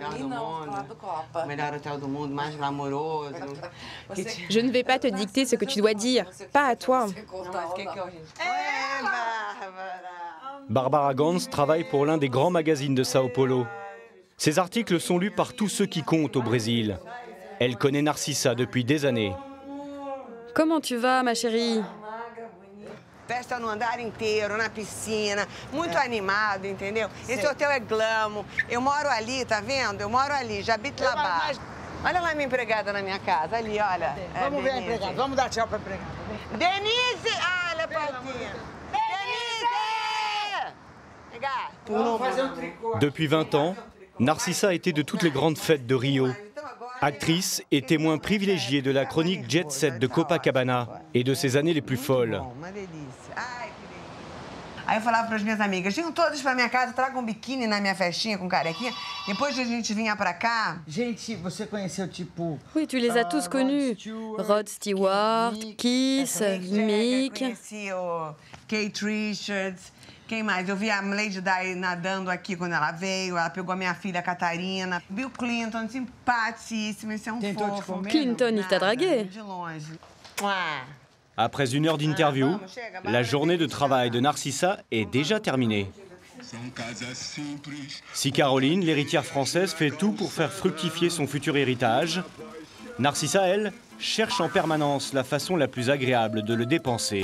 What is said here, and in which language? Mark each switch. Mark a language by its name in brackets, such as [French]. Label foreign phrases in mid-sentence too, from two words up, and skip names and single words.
[French] Je ne vais pas te dicter ce que tu dois dire, pas à toi. Barbara Gans travaille pour l'un des grands magazines de Sao Paulo. Ses articles sont lus par tous ceux qui comptent au Brésil. Elle connaît Narcissa depuis des années. Comment tu vas, ma chérie? [Portuguese] Festa no andar inteiro, na piscina, muito animado, entendeu? Esse hotel é glamour. Eu moro ali, tá vendo? Eu moro ali, já habito lá baixo. Olha lá minha empregada na minha casa, ali, olha. Vamos ver a empregada, vamos dar tchau pra empregada. Denise! Ah, olha a patinha. Denise! [French] Depuis 20 ans, Narcissa était de toutes les grandes fêtes de Rio. Actrice et témoin privilégié de la chronique Jet Set de Copacabana et de ses années les plus folles. [Portuguese] Aí eu falava para as minhas amigas, vinham todas para minha casa, tragam um biquíni na minha festinha com carequinha. Depois a gente vinha para cá. Gente, você conheceu tipo... [French] Oui, tu les as tous connus. Rod Stewart, Kiss, Mick. [Portuguese] Conheci o Kate Richards. Quem mais? Eu vi a Lady Di nadando aqui quando ela veio. Ela pegou a minha filha Catarina. Bill Clinton, simpaticíssimo. Esse é um fofo. [French] Clinton, il t'a dragué. [Portuguese] De longe. [French] Après 1 heure d'interview, la journée de travail de Narcissa est déjà terminée. Si Caroline, l'héritière française, fait tout pour faire fructifier son futur héritage, Narcissa, elle, cherche en permanence la façon la plus agréable de le dépenser.